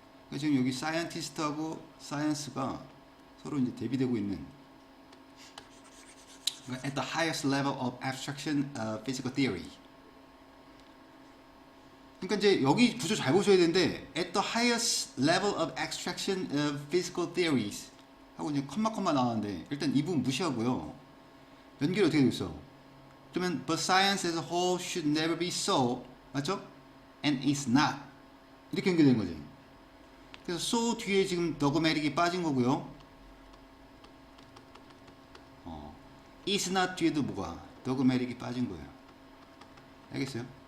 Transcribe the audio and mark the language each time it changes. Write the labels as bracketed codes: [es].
[ko] 그러니까 지금 여기 사이언티스트하고 사이언스가 서로 이제 대비되고 있는 그러니까 [en] at the highest level of abstraction physical theory. [ko] 그러니까 이제 여기 구조 잘 보셔야 되는데 [en] at the highest level of abstraction of physical theories [ko] 하고 이제 컴마 나왔는데 일단 이 부분 무시하고요. 연결이 어떻게 되어 있어? [en] 그러면 but science as a whole should never be so [ko] 맞죠? [en] And it's not [ko] 이렇게 연결되는 거지. 그래서 so 뒤에 지금 dogmatic이 빠진 거고요. is not 뒤에도 뭐가 dogmatic이 빠진 거예요. 알겠어요?